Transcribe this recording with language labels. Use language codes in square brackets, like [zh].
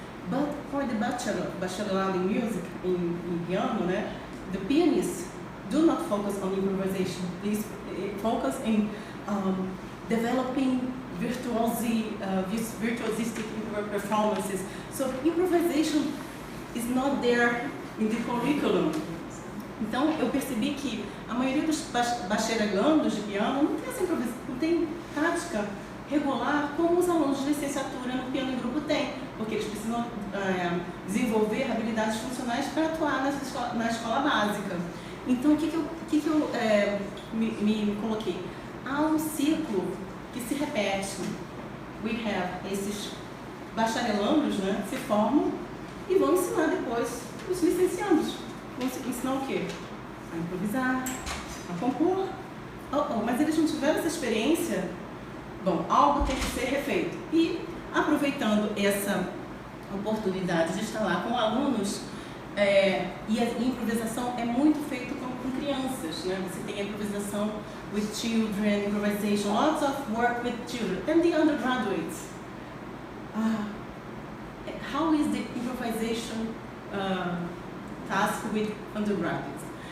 [en] But for the bachelorate in music, in piano, the pianists do not focus on improvisation. They focus in developing virtuosistic performances. So improvisation is not there in the curriculum. [pt] Então eu percebi que a maioria dos bacherandos de piano não tem tática regular como os alunos de licenciatura no piano em grupo têm, porque eles precisam desenvolver habilidades funcionais para atuar na escola básica. Então, o que eu me coloquei? Há um ciclo que se repete. [en] We have [pt] esses bacharelandos, né, se formam e vão ensinar depois os licenciados. Vão ensinar o quê? A improvisar, a compor. Mas eles não tiveram essa experiência. Bom, algo tem que ser refeito. E, aproveitando essa oportunidade de estar lá com alunos, e a improvisação é muito feita com crianças, né? Você tem a improvisação [en] with children, improvisation, lots of work with children, and the undergraduates. How is the improvisation task with undergraduates?